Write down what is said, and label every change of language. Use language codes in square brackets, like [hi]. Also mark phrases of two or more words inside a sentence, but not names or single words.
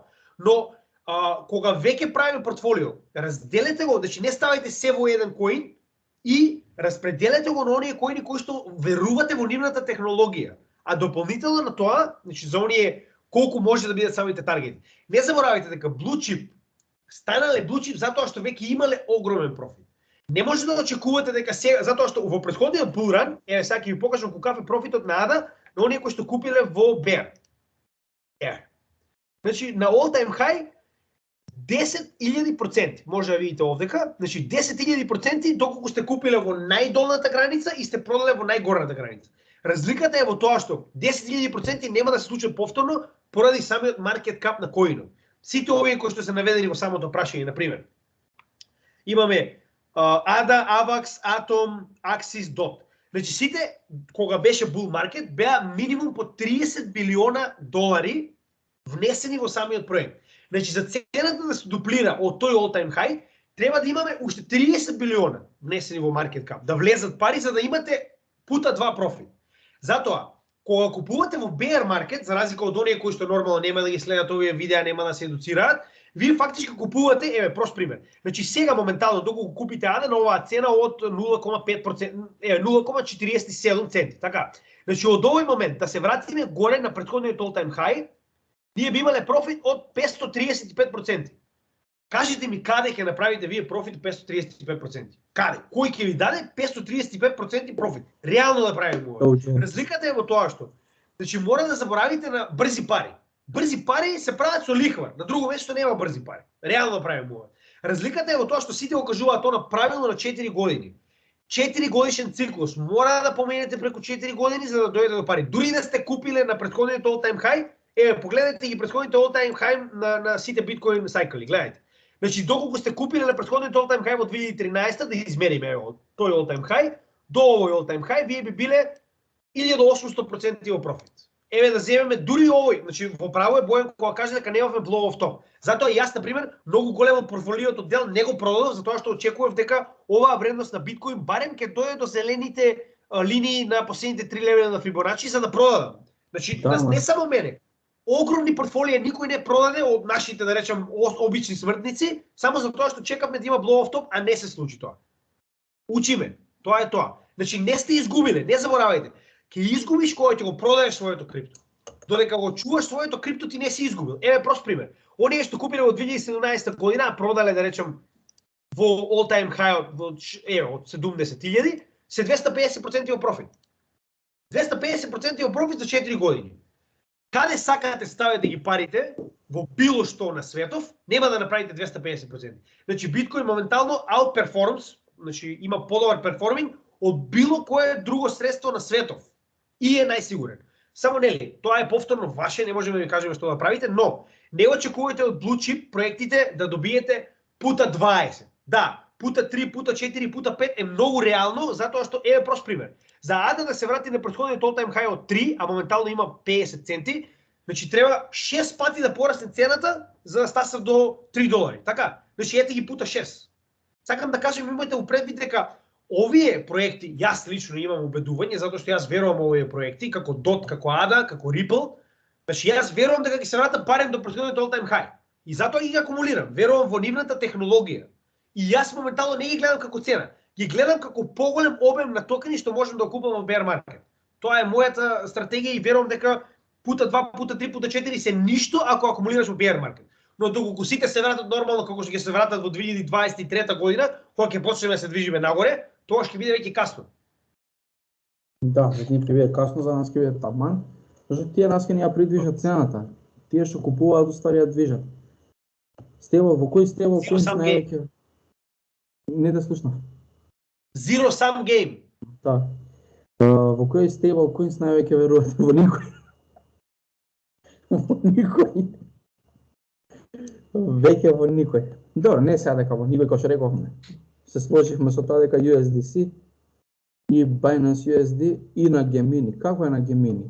[mk] Но кога веќе правиме портфолио, разделете го, значи не ставајте се во еден коин и распределете го на оние коини кои што верувате во нивната технологија. А дополнително на тоа, значи за оние колку може да бидат самите таргети. Не заборавајте дека [en] blue chip [mk] станале [en] blue chip [mk] затоа што веќе имале огромен профит. Не може да очекувате дека сега, затоа што во претходниот булран, сега ќе ви покажам каков е профитот на ADA на оние кои што купиле во bear. Значи на [en] all time high [mk] 10.000% може да видите овдека, значи 10.000% доколку сте купиле во најдолната граница и сте продале во најгорната граница. Разликата е во тоа што 10.000% нема да се случи повторно поради самиот маркет кап на коинот. Сите овие кои што се наведени во самото прашање, на пример. Имаме ADA, AVAX, Atom, Axis, DOT. Значи сите кога беше [en] bull market [mk] беа минимум по 30 билиона долари внесени во самиот проект. Значи за цената да се дуплира од тој [en] all time high, [mk] треба да имаме уште 30 билиона внесени во [en] market cap, [mk] да влезат пари за да имате пута 2 профит. Затоа, кога купувате во [en] bear market, [mk] за разлика од оние кои што нормално нема да ги следат овие видеа, нема да се едуцираат, Вие фактички купувате, прост пример. Значи сега моментално доколку купите ADA на оваа цена од 0,5%, 0,47 центи, така. Значи од овој момент да се вратиме горе на претходниот [en] all-time high, [mk] ние би имале профит од 535%. Кажете ми каде ќе направите вие профит од 535%? Каде? Кој ќе ви даде 535% профит? Реално да правиме ова. Разликата е во тоа што, значи мора да заборавите на брзи пари. Брзи пари се прават со лихва, на друго место нема брзи пари. Реално да правиме ова. Разликата е во тоа што сите го кажуваат тоа правилно на 4 години. 4 годишен циклус, мора да поменете преку 4 години за да дојдете до пари. Дури да сте купиле на претходниот [en] all-time high, [mk] погледнете ги претходните [en] all-time high [mk] на сите биткоин сайкли, гледайте. Значи, доколку сте купили на претходниот [en] all-time high [mk] во 2013, да измериме тој [en] all-time high, [mk] до овој [en] all-time high, [mk] вие би биле 1800% во профит. Еве да земеме дури овој, значи во право е Бојан кога каже дека немавме [en] blow of top. [mk] Затоа јас на пример многу големо портфолиото дел не го продадов затоа што очекував дека оваа вредност на биткоин барем ќе дојде до зелените линии на последните 3 левела на Фибоначи за да продадам. Значи не само мене, огромни портфолија никој не продаде од нашите, да речем, обични смртници, само за тоа што чекавме да има [en] blow of top, [mk] а не се случи тоа. Учиме, тоа е тоа. Значи не сте изгубиле, не заборавајте. Ќе изгубиш кога ќе го продаеш своето крипто. Додека го чуваш своето крипто ти не си изгубил. Еве прост пример. Оние што купиле во 2017 година, продале да речем во [en] all time high [mk] од 70.000, се 250% во профит. 250% во профит за 4 години. Каде сакате ставите ги парите во било што на светов, нема да направите 250%. Значи биткоин моментално outperforms, значи има подобар перформинг од било кое друго средство на светов. И е најсигурен. Само нели, тоа е повторно ваше, не можеме да ви кажеме што да правите, но не очекувате од [en] blue chip [mk] проектите да добиете пута 20. Да, пута 3, пута 4, пута 5 е многу реално, затоа што еве прост пример. За ADA да се врати на претходниот all-time high од 3, а моментално има 50 центи, значи треба 6 пати да порасне цената за да стаса до $3. Така? Значи ете ги пута 6. Сакам да кажам, имате упредвид дека овие проекти, јас лично имам убедување, затоа што јас верувам овие проекти, како DOT, како ADA, како Ripple, значи јас верувам дека ќе се вратат барем до претходниот [en] all-time high. [mk] И затоа ги акумулирам, верувам во нивната технологија. И јас моментално не ги гледам како цена, ги гледам како поголем обем на токени што можам да купам во [en] bear market. [mk] Тоа е мојата стратегија и верувам дека пута 2, пута 3, пута 4 се ништо ако акумулираш во [en] bear market. [mk] Но доколку сите се вратат нормално како што ќе се вратат во 2023 година, кога ќе почнеме да се движиме нагоре, тоа ќе биде веќе касно. Да, веќе ќе биде касно, за нас ќе биде таман, зашто тие нас ќе ни ја придвижат цената. Тие што купуваат устари ја движат. Стебл, во кој стебл кој највеќе? Не те слушнав. [en] Zero sum game. [mk] Да. Во кој стебл кој највеќе верувате? Во никој. Во никој. Веќе во никој. Добро, не сега дека во никој, како што рековме. Се сложивме со тоа дека USDC и Binance USD и на Gemini. Како е на Gemini?